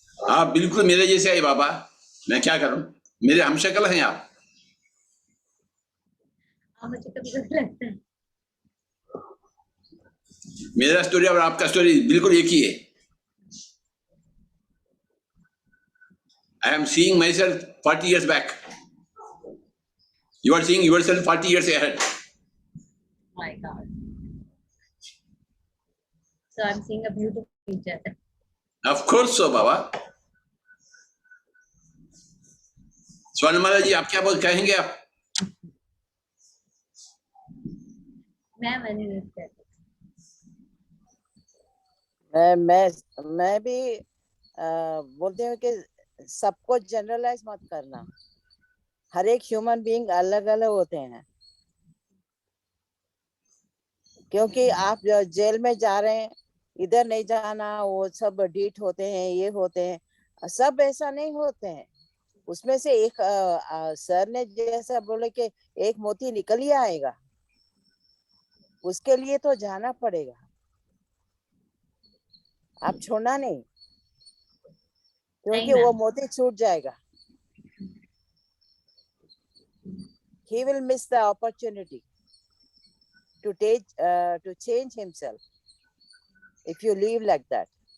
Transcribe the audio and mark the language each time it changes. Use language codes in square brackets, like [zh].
[hi] आप बिल्कुल मेरे जैसे है बाबा, मैं क्या करूं, मेरे हमशक्ल हैं आप। मुझे कभी कभी लगता है मेरा स्टोरी और आपका स्टोरी बिल्कुल एक ही है। [en] I am seeing myself 40 years back. You are seeing yourself 40 years ahead. my God. So I'm seeing a beautiful future. Of course so, बाबा। [hi] स्वर्णमाला जी, आप क्या कहेंगे आप? मैं मैनिफेस्ट करती मैं भी बोलती हूँ कि सबको जनरलाइज मत करना। हर एक ह्यूमन बीइंग अलग अलग होते हैं। क्योंकि आप जेल में जा रहे हैं, इधर नहीं जाना, वो सब डीट होते हैं, ये होते हैं, सब ऐसा नहीं होते हैं। उसमें से एक सर ने जैसा बोले कि एक मोती निकल ही आएगा, उसके लिए तो जाना पड़ेगा। आप छोड़ना नहीं, क्योंकि वो मोती छूट जाएगा। [en] He will miss the opportunity to change himself if you leave like that.